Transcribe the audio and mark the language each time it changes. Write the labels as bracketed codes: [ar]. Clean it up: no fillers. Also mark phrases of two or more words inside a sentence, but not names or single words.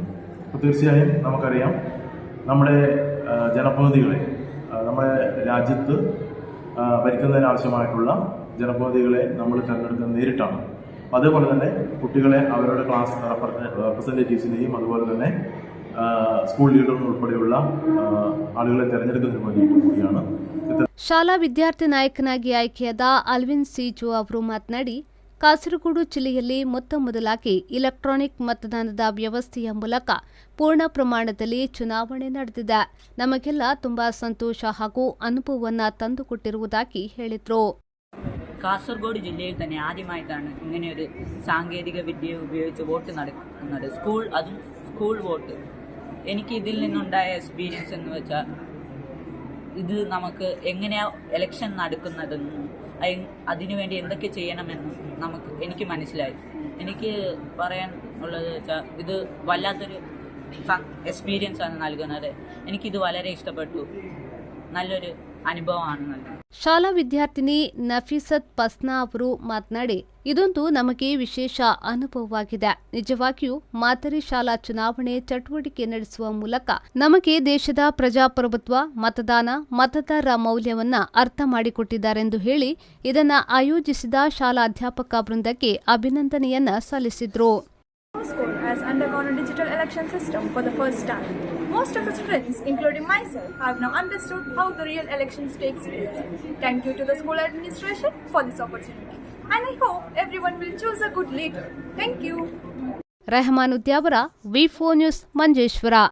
[ml] അപ്പോൾ തീർച്ചയായും നമുക്കറിയാം, നമ്മുടെ ജനപ്രതിനിധികളെ നമ്മുടെ രാജ്യത്ത് ഭരിക്കുന്നതിനാവശ്യമായിട്ടുള്ള ജനപ്രതിനിധികളെ നമ്മൾ തിരഞ്ഞെടുക്കുന്നത് നേരിട്ടാണ്. അതേപോലെ തന്നെ കുട്ടികളെ അവരുടെ [en] class representatives [ml] അതുപോലെ തന്നെ [en] school leader [ml] ഉൾപ്പെടെയുള്ള ആളുകളെ തിരഞ്ഞെടുക്കുന്നതിന് വേണ്ടിയിട്ട് കൂടിയാണ്. [kn] ಶಾಲಾ ವಿದ್ಯಾರ್ಥಿ ನಾಯಕನಾಗಿ ಆಯ್ಕೆಯಾದ ಅಲ್ವಿನ್ ಸಿಜೋ ಅವರು ಮಾತನಾಡಿ, ಕಾಸರಗೋಡು ಜಿಲ್ಲೆಯಲ್ಲಿ ಮೊದಲಾಗಿ ಇಲೆಕ್ಟ್ರಾನಿಕ್ ಮತದಾನದ ವ್ಯವಸ್ಥೆಯ ಮೂಲಕ ಪೂರ್ಣ ಪ್ರಮಾಣದಲ್ಲಿ ಚುನಾವಣೆ ನಡೆದಿದೆ. ನಮಗೆಲ್ಲ ತುಂಬಾ ಸಂತೋಷ ಹಾಗೂ ಅನುಭವವನ್ನು ತಂದುಕೊಟ್ಟಿರುವುದಾಗಿ ಹೇಳಿದರು. [ml] കാസർഗോഡ് ജില്ലയിൽ തന്നെ ആദ്യമായിട്ടാണ് ഇങ്ങനെയൊരു സാങ്കേതിക വിദ്യ ഉപയോഗിച്ച് വോട്ട് നടക്കുന്നത്. [en] school vote. [ml] എനിക്ക് ഇതിൽ നിന്നുണ്ടായ എക്സ്പീരിയൻസ് എന്ന് വെച്ചാൽ, ഇത് നമുക്ക് എങ്ങനെയാണ് എലക്ഷൻ നടക്കുന്നതെന്നും അതിനുവേണ്ടി എന്തൊക്കെ ചെയ്യണമെന്നും എനിക്ക് മനസ്സിലായി. എനിക്ക് പറയാൻ ഉള്ളത് വെച്ചാൽ, ഇത് വല്ലാത്തൊരു എക്സ്പീരിയൻസ് ആണ് നൽകുന്നത്. എനിക്കിത് വളരെ ഇഷ്ടപ്പെട്ടു. നല്ലൊരു ಅನುಭವವನ್ನು നൽകുന്നത്. [kn] ಶಾಲಾ ವಿದ್ಯಾರ್ಥಿನಿ ನಫೀಸತ್ ಪಸ್ನಾ ಅವರು ಮಾತನಾಡಿ, ಇದೊಂದು ನಮಗೆ ವಿಶೇಷ ಅನುಭವವಾಗಿದೆ. ನಿಜವಾಗಿಯೂ ಮಾದರಿ ಶಾಲಾ ಚುನಾವಣೆ ಚಟುವಟಿಕೆ ನಡೆಸುವ ಮೂಲಕ ನಮಗೆ ದೇಶದ ಪ್ರಜಾಪ್ರಭುತ್ವ, ಮತದಾನ, ಮತದಾರರ ಮೌಲ್ಯವನ್ನ ಅರ್ಥ ಮಾಡಿಕೊಟ್ಟಿದ್ದಾರೆಂದು ಹೇಳಿ ಇದನ್ನು ಆಯೋಜಿಸಿದ ಶಾಲಾ ಅಧ್ಯಾಪಕ ವೃಂದಕ್ಕೆ ಅಭಿನಂದನೆಯನ್ನ ಸಲ್ಲಿಸಿದರು. [en] Our school has undergone a digital election system for the first time. Most of his friends, including myself, have now understood how the real elections takes place. Thank you to the school administration for this opportunity. And I hope everyone will choose a good leader. Thank you. [kn] ರೆಹಮಾನ್ ಉದ್ಯಾವರ, ವಿ4 ನ್ಯೂಸ್, ಮಂಜೇಶ್ವರ.